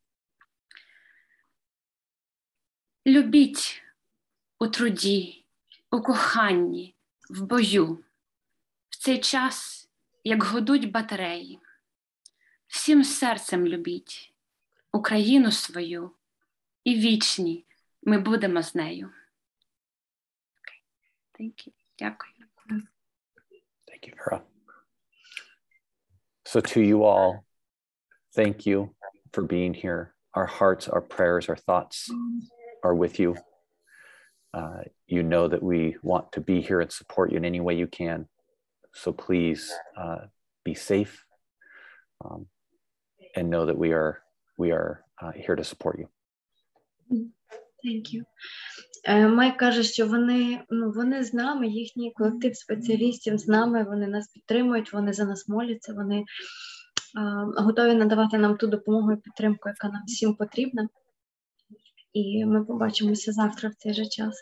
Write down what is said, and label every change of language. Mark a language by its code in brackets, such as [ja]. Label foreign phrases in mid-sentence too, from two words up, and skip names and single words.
[uk] Любіть у труді, у коханні, в бою, в цей час, як гудуть батареї. Всім серцем любіть Україну свою, і вічні ми будемо з нею. [en] Thank you. Дякую. Thank you, Vera. So to you all, thank you for being here. Our hearts, our prayers, our thoughts are with you. You know that we want to be here and support you in any way you can. So please be safe and know that we are here to support you. Thank you. [uk] Майк каже, що вони з нами, їхній колектив спеціалістів з нами, вони нас підтримують, вони за нас моляться, вони готові надавати нам ту допомогу і підтримку, яка нам всім потрібна. І ми побачимося завтра в цей же час.